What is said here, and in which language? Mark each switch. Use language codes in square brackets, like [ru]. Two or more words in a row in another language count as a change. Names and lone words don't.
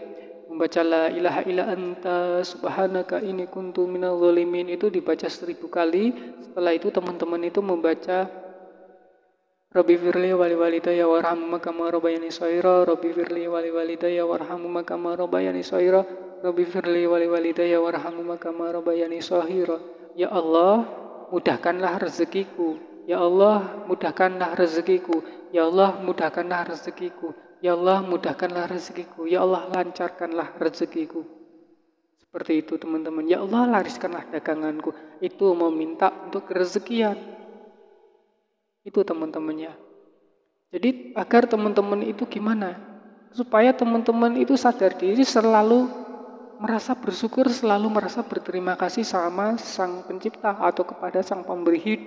[id] Membaca [ar] لا إله إلا أنت سبحانك إني كنت من الظالمين [id] itu dibaca 1000 kali. Setelah itu teman-teman itu membaca [ar] رب اغفر لي ولوالدي وارحمهما كما ربياني صغيرا. رب اغفر لي ولوالدي وارحمهما كما ربياني صغيرا. رب اغفر لي ولوالدي وارحمهما كما ربياني صغيرا. [id] Ya Allah, mudahkanlah rezekiku. Ya Allah, mudahkanlah rezekiku. Ya Allah, mudahkanlah rezekiku. Ya Allah, mudahkanlah rezekiku. Ya Allah, lancarkanlah rezekiku. Seperti itu teman-teman. Ya Allah, lariskanlah daganganku. Itu meminta untuk rezekian. Itu teman-temannya. Jadi agar teman-teman itu gimana? Supaya teman-teman itu sadar diri, selalu merasa bersyukur, selalu merasa berterima kasih sama Sang Pencipta atau kepada Sang Pemberi hidup.